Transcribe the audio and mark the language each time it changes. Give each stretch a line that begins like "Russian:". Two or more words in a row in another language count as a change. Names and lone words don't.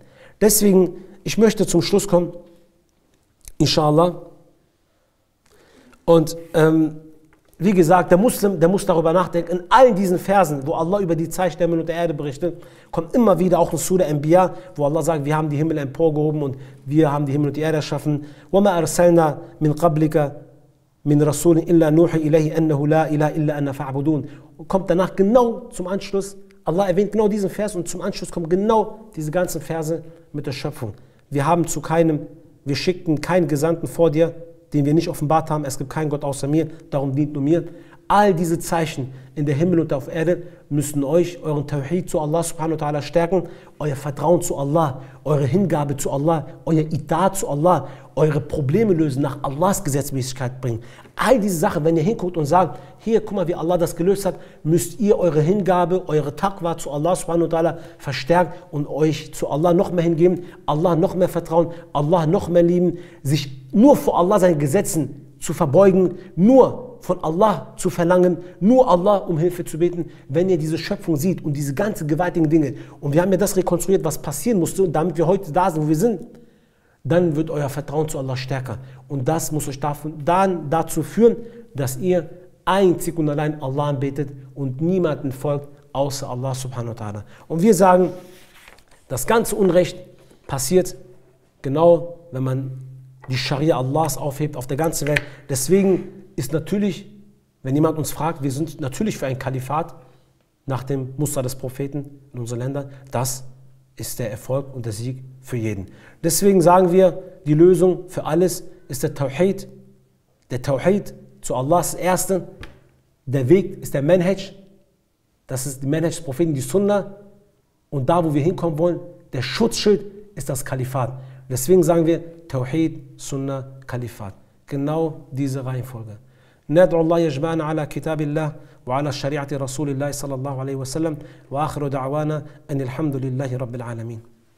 German: Deswegen, ich möchte zum Schluss kommen, inshallah. Und wie gesagt, der Muslim, der muss darüber nachdenken. In allen diesen Versen, wo Allah über die Zeichen der Himmel und der Erde berichtet, kommt immer wieder auch in Surah Anbiya, wo Allah sagt, wir haben die Himmel emporgehoben und wir haben die Himmel und die Erde erschaffen.
Arabic: وَمَا أَرْسَلْنَا مِنْ قَبْلِكَ مِنْ رَسُولٍ إِلَّا نُوحِي إِلَيْهِ أَنَّهُ لَا إِلَهَ إِلَّا أَنَّ فَاعْبُدُونَ.
German: Und kommt danach genau zum Anschluss, Allah erwähnt genau diesen Vers und zum Anschluss kommen genau diese ganzen Verse mit der Schöpfung. Wir haben zu keinem wir schickten keinen Gesandten vor dir, den wir nicht offenbart haben. Es gibt keinen Gott außer mir, darum dient nur mir. All diese Zeichen in der Himmel und auf Erde müssen euch, euren Tawhid zu Allah
Arabic: سبحانه وتعالى
German: stärken, euer Vertrauen zu Allah, eure Hingabe zu Allah, euer Idat zu Allah, eure Probleme lösen, nach Allahs Gesetzmäßigkeit bringen. All diese Sachen, wenn ihr hinguckt und sagt, hier, guck mal, wie Allah das gelöst hat, müsst ihr eure Hingabe, eure Taqwa zu Allah
Arabic: سبحانه وتعالى
German: verstärken und euch zu Allah noch mehr hingeben, Allah noch mehr vertrauen, Allah noch mehr lieben, sich nur vor Allah seinen Gesetzen zu verbeugen, nur von Allah zu verlangen, nur Allah um Hilfe zu beten, wenn ihr diese Schöpfung seht und diese ganzen gewaltigen Dinge. Und wir haben ja das rekonstruiert, was passieren musste, und damit wir heute da sind, wo wir sind, dann wird euer Vertrauen zu Allah stärker. Und das muss euch dann dazu führen, dass ihr einzig und allein Allah anbetet und niemanden folgt, außer Allah
Arabic: سبحانه وتعالى.
German: Und wir sagen, das ganze Unrecht passiert genau, wenn man die Scharia Allahs aufhebt auf der ganzen Welt. Deswegen ist natürlich, wenn jemand uns fragt, wir sind natürlich für ein Kalifat nach dem Muster des Propheten in unseren Ländern, das ist der Erfolg und der Sieg für jeden. Deswegen sagen wir, die Lösung für alles ist der Tawhid. Der Tawhid zu Allah ist das Erste. Der Weg ist der Manhaj. Das ist der Manhaj des Propheten, die Sunna. Und da, wo wir hinkommen wollen, der Schutzschild ist das Kalifat. Deswegen sagen wir Tawhid, Sunna, Kalifat. Genau diese Reihenfolge.
Arabic: ندعو الله يجمعنا على كتاب الله وعلى شريعة رسول الله صلى الله عليه وسلم وآخر دعوانا أن الحمد لله رب العالمين.